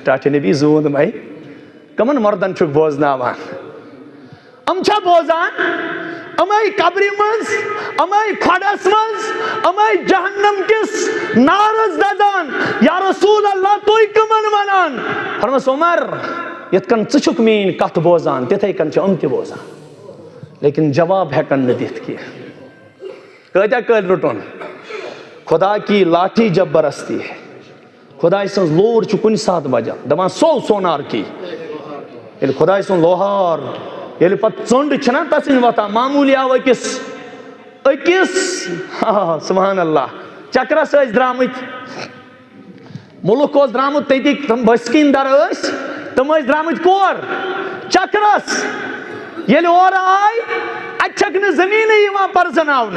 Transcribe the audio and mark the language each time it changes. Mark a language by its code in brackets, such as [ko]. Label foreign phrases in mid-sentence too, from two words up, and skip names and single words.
[ks] ٹاٹھے نبی زوٗن مے کٕمن مردن چھُکھ بوزناوان یِم چھا بوزان یِمے قبرِ منٛز یِمے کھۄڈس منٛز یِمے جہنم کِس نارس دزان [ar] یا رسول اللہ [ks] تُہۍ کٕمن ونان فرمس عمر یِتھ کٔنۍ ژٕ چھُکھ میٲنۍ کتھ بوزان تِتھے کٔنۍ چھِ یِم تہِ بوزان لیکن جواب ہٮ۪کن نہٕ دِتھ کینٛہہ کۭتیاہ کٲلۍ روٚٹُن [ur] خدا کی لاٹھی جب برستی ہے [ks] خداے سٕنٛز لوٗر چھِ کُنہِ ساتہٕ بجان دپان [ur] سو سونار کی [ks] ییٚلہِ خداے سُنٛد لوہار ییٚلہِ پتہٕ ژوٚنٛڈ چھِنہ تسٕنٛدۍ وۄتھان معموٗلی آو أکِس [ar] سبحان اللہ [ks] چکرس ٲسۍ درٛامٕتۍ مُلک اوس درٛامُت تٔتی تِم بٔسکیٖن در ٲسۍ تِم ٲسۍ درٛامٕتۍ کور چکرس ییٚلہِ اورٕ آے اتہِ چھکھ نہٕ زٔمیٖنٕے یِوان پرزناونہٕ